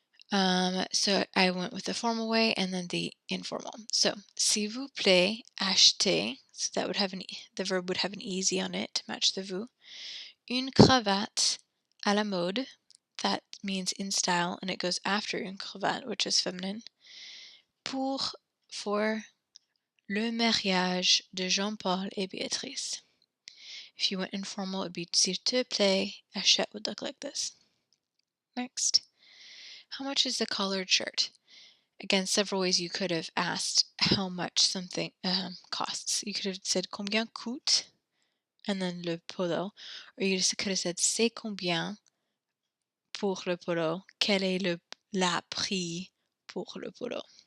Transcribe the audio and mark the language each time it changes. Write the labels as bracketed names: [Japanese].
[English] So I went with the formal way and then the informal. So, s'il vous plaît, achetez, so that would have the verb would have an easy on it to match the vous. Une cravate à la mode, that means in style, and it goes after une cravate, which is feminine. [French] For le mariage de Jean-Paul et Béatrice. [English] If you went informal, it would be s'il te plaît, achète would look like this. Next, how much is the collared shirt? Again, several ways you could have asked how much something costs. You could have said combien coûte, and then le polo, or you just could have said c'est combien pour le polo, quel est la prix pour le polo.